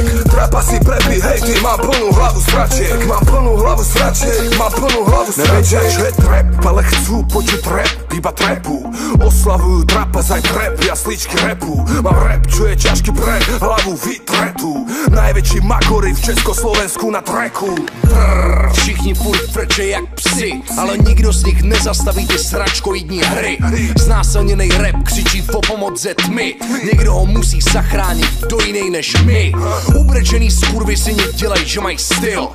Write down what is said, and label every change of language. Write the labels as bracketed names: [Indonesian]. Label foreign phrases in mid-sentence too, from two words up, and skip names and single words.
[Slovak] Trapasy, prepy, hej, ty, mám plnú hlavu sračiek. Mám plnú hlavu sračiek, mám plnú hlavu sračiek. Nevedia, že trap, ale chcú počuť rap, iba trapu. Oslavujú trapas aj trap, jasličky rapu. Mám rap, čo je ťažký pre hlavu vytretú. Najväčší magory v Československu na tracku. [Czech] Všichni furt frče jak psi, ale nikdo z nich nezastaví ty sračkoidní hry. Znásilněnej rap křičí o pomoc ze tmy. Někdo ho musí zachránit, kdo jinej než my. Ubrečený skurvisini dělaj, že mají styl.